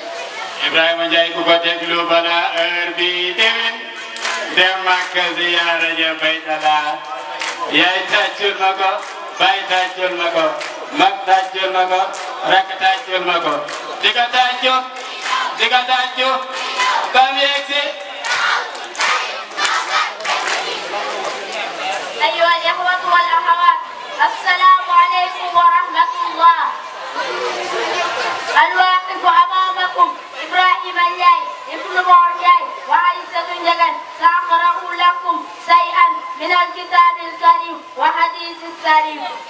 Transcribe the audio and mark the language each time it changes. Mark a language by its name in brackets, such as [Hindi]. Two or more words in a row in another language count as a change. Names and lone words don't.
[Wolof] Ibrahima Ndiaye ku ko déglu bala heure bi déwén dem Makka ziyaara ja Baytullah yaay tàccul ma ko baay tàccul ma ko mag tàccul ma ko rakk tàccul ma ko di ko tàccu ba mu yegsi. [Arabic] أيها الإخوة والأخوات السلام عليكم ورحمة الله. الواقف أمامكم إبراهيم الجاي ابن مرجاي وعيسى جغن سأقرأ لكم شيئا من الكتاب الكريم وحديث السليم.